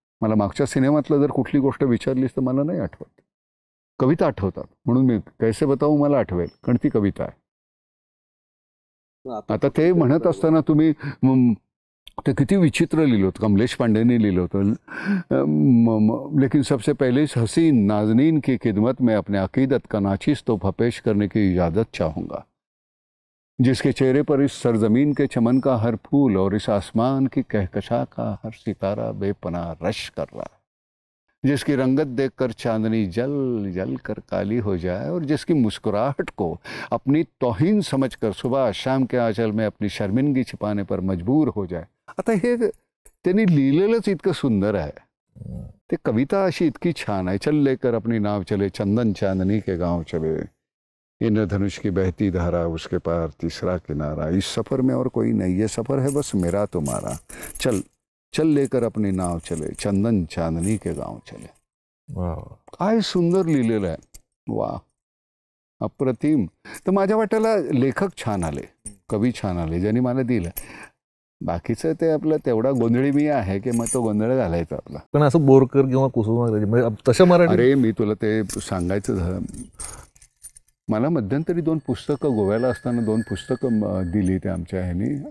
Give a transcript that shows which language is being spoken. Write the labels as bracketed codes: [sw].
[mr] मला मागच्या सिनेमातलं जर कुठली गोष्ट विचारलीस तर मला नाही आठवत. कविता आठवतात, म्हणून मी [hi] कैसे बताऊ [mr] मला आठवेल, कारण ती कविता आहे. आता ते म्हणत असताना तुम्ही ते किती विचित्र लिहिलं होतं, कमलेश पांडेने लिहिलं होतं. [hi] लेकिन सबसे पहले इस हसीन नाजनीन की खिदमत में अपने अकीदत का नाचीज तोहफा पेश करने की इजाज़त चाहूँगा, जिसके चेहरे पर इस सरजमीन के चमन का हर फूल और इस आसमान की कहकशा का हर सितारा बेपनाह रश कर रहा है, जिसकी रंगत देखकर चांदनी जल जल कर काली हो जाए और जिसकी मुस्कुराहट को अपनी तौहीन समझकर सुबह शाम के आंचल में अपनी शर्मिंदगी छिपाने पर मजबूर हो जाए. [mr] आता हे त्यांनी लिहिलेलंच इतकं सुंदर आहे. ते कविता अशी इतकी छान आहे. [hi] चल लेकर अपनी नाव चले चंदन चांदनी के गांव चले, इंद्रधनुष की बहती धारा उसके पार तीसरा किनारा, इस सफर में और कोई नहीं, ये सफर है बस मेरा तुम्हारा, चल चल लेकर अपनी नाव चले चंदन चांदनी के गांव चले. [mr] काय सुंदर लिहिलेलं आहे. वा, अप्रतिम. तर माझ्या वाट्याला लेखक छान आले, कवी छान आले, ज्यांनी मला दिलं. बाकीचं ते आपलं तेवढा गोंधळी मी आहे की मग तो गोंधळ घालायचा आपला. पण असं बोरकर किंवा कुसुमाग्रज तशा मराठी. अरे मी तुला ते सांगायचं झालं, मला मध्यंतरी 2 पुस्तकं गोव्याला असताना 2 पुस्तकं दिली ते आमच्या ह्यानी.